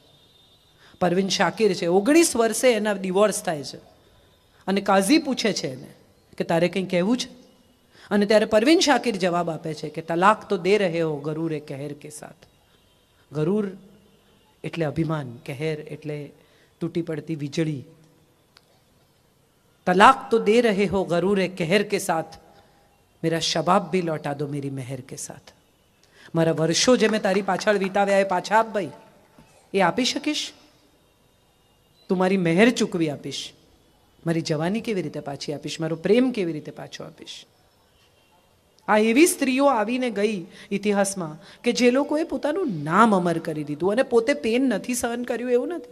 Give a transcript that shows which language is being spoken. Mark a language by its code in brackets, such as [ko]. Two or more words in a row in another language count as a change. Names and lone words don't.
[gu] પરવીન શાકિર છે, 19 વર્ષે એના ડિવોર્સ થાય છે અને કાઝી પૂછે છે એને કે તારે કંઈ કહેવું છે? અને ત્યારે પરવીન શાકિર જવાબ આપે છે કે [ur] طلاق تو دے رہے ہو غرور اے قہر کے ساتھ. [gu] ગરૂર એટલે અભિમાન, કહેર એટલે તૂટી પડતી વીજળી. [ur] طلاق تو دے رہے ہو غرور قہر کے ساتھ، میرا شباب بھی لوٹا دو میری مہر کے ساتھ. [gu] મારા વર્ષો જે મેં તારી પાછળ વીતાવ્યા એ પાછા આપ ભાઈ, એ આપી શકીશ? તું મારી મહેર ચૂકવી આપીશ, મારી જવાની કેવી રીતે પાછી આપીશ, મારો પ્રેમ કેવી રીતે પાછો આપીશ? આ એવી સ્ત્રીઓ આવીને ગઈ ઇતિહાસમાં કે જે લોકોએ પોતાનું નામ અમર કરી દીધું અને પોતે પેન નથી સહન કર્યું એવું નથી.